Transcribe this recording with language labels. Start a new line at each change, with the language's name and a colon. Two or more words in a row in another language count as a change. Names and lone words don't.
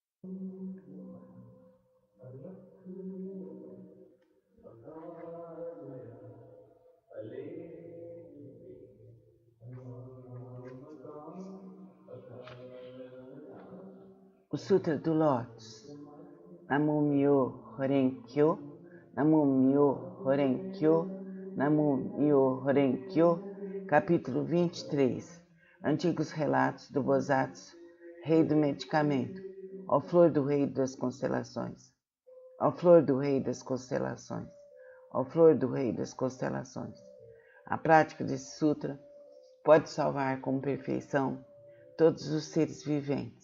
Portuguese: O Sutra do Lótus.
Japanese: 南無妙法蓮経、南無妙法蓮経、南無妙法蓮経,
Portuguese: capítulo 23. Antigos relatos do Bosatsu, rei do medicamento, ó flor do rei das constelações, ó flor do rei das constelações, ó flor do rei das constelações. A prática desse sutra pode salvar com perfeição todos os seres viventes.